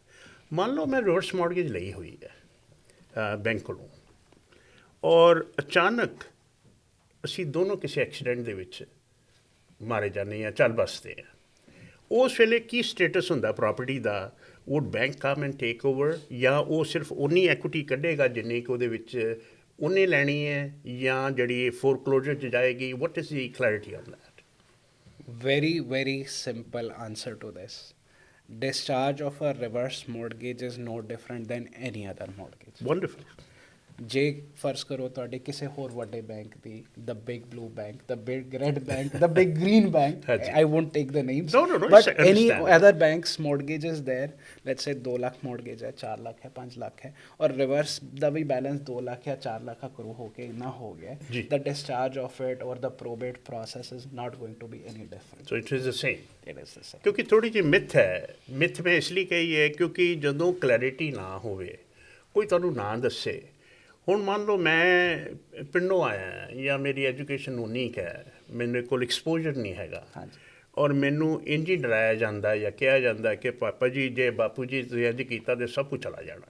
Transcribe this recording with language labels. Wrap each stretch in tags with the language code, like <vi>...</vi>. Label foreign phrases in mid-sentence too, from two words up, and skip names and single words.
<pa>ਮੰਨ ਲਓ ਮੈਂ ਰਿਵਰਸ ਮੌਰਗੇਜ ਲਈ ਹੋਈ ਹੈ ਬੈਂਕ ਕੋਲੋਂ, ਔਰ ਅਚਾਨਕ ਅਸੀਂ ਦੋਨੋਂ ਕਿਸੇ ਐਕਸੀਡੈਂਟ ਦੇ ਵਿੱਚ ਮਾਰੇ ਜਾਂਦੇ ਹਾਂ, ਚੱਲ ਬਸਦੇ ਹਾਂ, ਉਸ ਵੇਲੇ ਕੀ ਸਟੇਟਸ ਹੁੰਦਾ ਪ੍ਰਾਪਰਟੀ ਦਾ?</pa> <en>would bank come and take over,</en> <pa>ਜਾਂ ਉਹ ਸਿਰਫ ਉਨੀ ਐਕੁਇਟੀ ਕੱਢੇਗਾ ਜਿੰਨੀ ਕਿ ਉਹਦੇ ਵਿੱਚ ਉਹਨੇ ਲੈਣੀ ਹੈ, ਜਾਂ ਜਿਹੜੀ ਫੋਰਕਲੋਜ਼ਰ 'ਚ ਜਾਏਗੀ?</pa> <en>what is the clarity on that? Very, very simple answer to this. Discharge of a reverse mortgage is no different than any other mortgage. ਵੰਡਰਫੁਲ।</en> <pa>ਜੇ ਫਰਜ਼ ਕਰੋ ਤੁਹਾਡੇ ਕਿਸੇ ਹੋਰ ਵੱਡੇ ਬੈਂਕ ਦੀ,</pa> <en>the big blue bank, the big red bank, the big green bank,</en> <pa>ਹਾਂਜੀ।</pa> <en>I won't take the names, No, no, no, but I any understand. other bank's mortgage is there. Let's say</en> <pa>2 ਲੱਖ mortgage ਹੈ, 4 ਲੱਖ ਹੈ, 5 ਲੱਖ ਹੈ, ਔਰ ਰਿਵਰਸ ਦਾ ਵੀ ਬੈਲੈਂਸ 2 ਲੱਖ ਜਾਂ 4 ਲੱਖ ਅਕਰੂ ਹੋ ਕੇ ਇੰਨਾ ਹੋ ਗਿਆ, ਜੀ।</pa> <en>the discharge of it or the probate process is not going to be any different. so it is the same. It is the same.</en> <pa>ਕਿਉਂਕਿ ਥੋੜੀ ਜਿਹੀ ਮਿਥ ਹੈ, ਮਿਥ ਮੈਂ ਇਸ ਲਈ ਕਹੀ ਹੈ ਕਿਉਂਕਿ ਜਦੋਂ ਕਲੈਰਿਟੀ ਨਾ ਹੋਵੇ, ਕੋਈ ਤੁਹਾਨੂੰ ਨਾ ਦੱਸੇ। ਹੁਣ ਮੰਨ ਲਓ ਮੈਂ ਪਿੰਡੋਂ ਆਇਆ ਜਾਂ ਮੇਰੀ ਐਜੂਕੇਸ਼ਨ ਉਨੀ ਕੁ ਹੈ, ਮੇਰੇ ਕੋਲ ਐਕਸਪੋਜ਼ਰ ਨਹੀਂ ਹੈਗਾ, ਹਾਂਜੀ। ਔਰ ਮੈਨੂੰ ਇੰਝ ਹੀ ਡਰਾਇਆ ਜਾਂਦਾ ਜਾਂ ਕਿਹਾ ਜਾਂਦਾ ਕਿ ਪਾਪਾ ਜੀ ਜੇ ਬਾਪੂ ਜੀ ਤੁਸੀਂ ਇੰਝ ਕੀਤਾ ਤਾਂ ਸਭ ਕੁਝ ਚਲਾ ਜਾਣਾ।</pa>